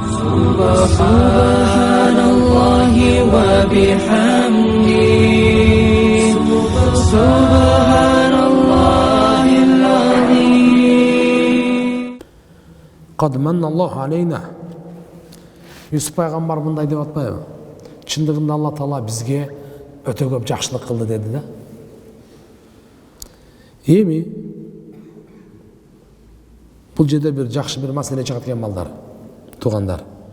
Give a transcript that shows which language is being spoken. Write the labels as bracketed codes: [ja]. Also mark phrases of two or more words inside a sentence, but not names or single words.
[ar] سبحان الله وبحمده. سبحان الله العظيم. قد منّ الله علينا. [ky] Юсуп пайгамбар мындай деп атпайбы? Чындыгында Алла Таала бизге өтө көп жакшылык кылды деди да. Эми бул жерде бир жакшы бир маселе чыгат экен балдар, туугандар.